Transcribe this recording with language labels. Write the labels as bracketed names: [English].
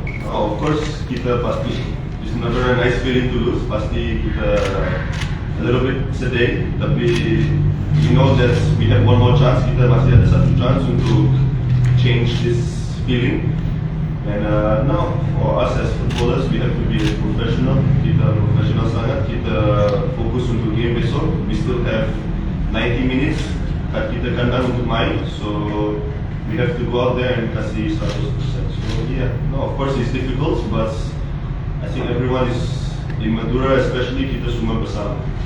[English] Of course, [Indonesian] kita pasti [English] it's never a nice feeling to lose. [Indonesian] Pasti kita [English] a little bit [Indonesian] sedih, tapi [English] we know that we have one more chance. [Indonesian] Kita masih ada satu chance untuk [English] change this feeling. And now for us as footballers, we have to be professional. [Indonesian] Kita professional sangat. Kita fokus untuk game besok. [English] We still have 90 minutes. [Indonesian] Kita kandang untuk main. [English] So we have to go out there and [Indonesian] kasih 100%. [English] So yeah, no, of course it's difficult, but I think everyone is in Madura, especially [Indonesian] kita semua bersama.